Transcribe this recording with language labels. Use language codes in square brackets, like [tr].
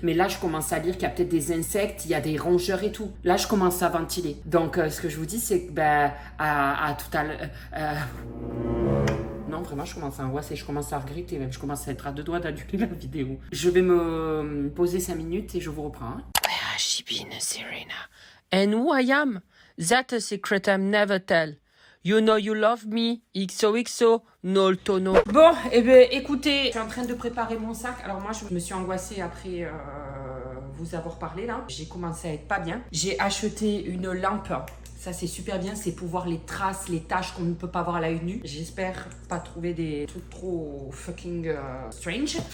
[fr] Mais là, je commence à lire qu'il y a peut-être des insectes, il y a des rongeurs et tout. Là, je commence à ventiler. Donc, ce que je vous dis, c'est que, à tout à l'heure... Non, vraiment, je commence à angoisser, je commence à regretter, même je commence à être à 2 doigts d'annuler la vidéo. Je vais me poser 5 minutes et je vous reprends. Hein. [en] Where has she been, Serena? And who I am? That's a secret I'm never tell. You know you love me, XOXO, no tono. [fr] Bon, eh bien, écoutez, je suis en train de préparer mon sac. Alors moi, je me suis angoissée après vous avoir parlé, là. J'ai commencé à être pas bien. J'ai acheté une lampe. Ça, c'est super bien, c'est pour voir les traces, les taches qu'on ne peut pas voir à l'œil nu. J'espère pas trouver des trucs trop [en] fucking strange.